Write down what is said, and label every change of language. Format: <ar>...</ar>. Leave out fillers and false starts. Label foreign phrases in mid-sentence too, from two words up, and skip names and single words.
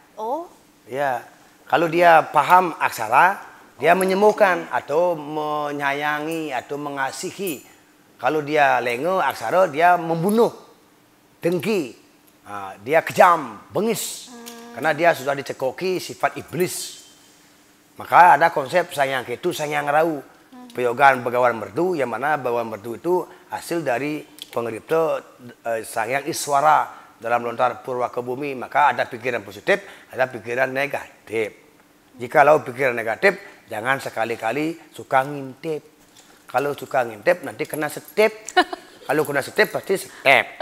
<id>Ya, kalau dia paham aksara, dia menyembuhkan atau menyayangi atau mengasihi. Kalau dia lengok aksara, dia membunuh, dengki. Dia kejam, bengis, karena dia sudah dicekoki sifat iblis. Maka ada konsep sayang ketu, sayang rau, peyogaan begawan merdu, yang mana begawan merdu itu hasil dari pengripta sayang iswara dalam lontar purwa ke bumi. Maka ada pikiran positif, ada pikiran negatif. Jikalau pikiran negatif, jangan sekali-kali suka ngintip. Kalau suka ngintip nanti kena setip. Kalau kena setip pasti step.</id>